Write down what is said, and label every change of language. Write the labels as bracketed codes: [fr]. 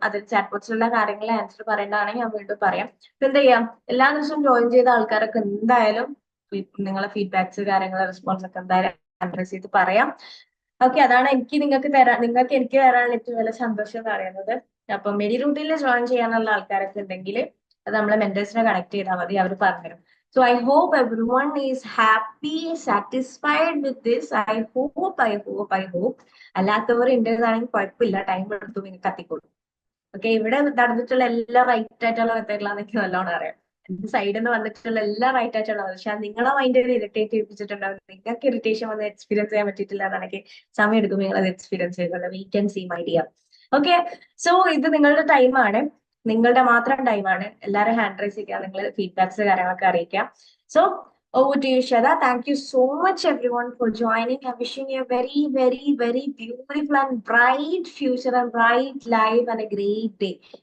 [ml] അതിൽ ചാറ്റ് ബോക്സിലുള്ള കാര്യങ്ങൾ ആൻസർ പറയേണ്ടതാണെങ്കിൽ ഞാൻ വീണ്ടും പറയാം. ഇപ്പൊ എന്ത് ചെയ്യാം, എല്ലാ ദിവസവും ജോയിൻ ചെയ്ത ആൾക്കാരൊക്കെ എന്തായാലും നിങ്ങളെ ഫീഡ്ബാക്സ് കാര്യങ്ങൾ റെസ്പോൺസ് ഒക്കെ എന്തായാലും അഡ്രസ് ചെയ്ത് പറയാം. ഓക്കെ, അതാണ് നിങ്ങൾക്ക് എനിക്ക് തരാനുള്ള ഏറ്റവും വലിയ സന്തോഷം എന്ന് പറയുന്നത്. അപ്പൊ മെഡി റൂട്ടിൽ ജോയിൻ ചെയ്യാനുള്ള ആൾക്കാരൊക്കെ ഉണ്ടെങ്കിൽ അത് നമ്മളെ മെന്റേഴ്സിനെ കണക്ട് ചെയ്താൽ മതി, അവർ പറഞ്ഞുതരും. [en] So I hope everyone is happy, satisfied with this. I hope. [ml] അല്ലാത്തവർ ഉണ്ടെന്നാണെങ്കിൽ കുഴപ്പമില്ല, ടൈം എടുത്തു നിങ്ങൾക്ക് കത്തിക്കോളൂ. ഓക്കെ, ഇവിടെ നടന്നിട്ടുള്ള എല്ലാ റൈറ്റ് ആയിട്ടുള്ള മെത്തേഡിലാന്ന് എനിക്ക് നല്ലോണം അറിയാം. എന്റെ സൈഡിൽ നിന്ന് വന്നിട്ടുള്ള എല്ലാ റൈറ്റ് ആയിട്ടുള്ള, പക്ഷെ നിങ്ങളെ മൈൻഡ് ഇറിറ്റേറ്റ് ചെയ്യിപ്പിച്ചിട്ടുണ്ടാവും. നിങ്ങൾക്ക് ഇറിറ്റേഷൻ വന്ന് എക്സ്പീരിയൻസ് ചെയ്യാൻ പറ്റിയിട്ടില്ല എന്നാണെങ്കിൽ സമയം എടുക്കും നിങ്ങൾ അത് എക്സ്പീരിയൻസ് ചെയ്തുള്ള. [en] We can see my dear. [ml] Okay, so ഇത് നിങ്ങളുടെ ടൈമാണ്, നിങ്ങളുടെ മാത്രം ടൈമാണ്. എല്ലാവരും ഹാൻഡ് റൈസ് ചെയ്യുക, നിങ്ങൾ ഫീഡ്ബാക്സ് കാര്യങ്ങളൊക്കെ അറിയിക്കാം. [en] So over to you, Shada. Thank you so much everyone for joining. I'm wishing you a very, very, very beautiful and bright future and bright life and a great day.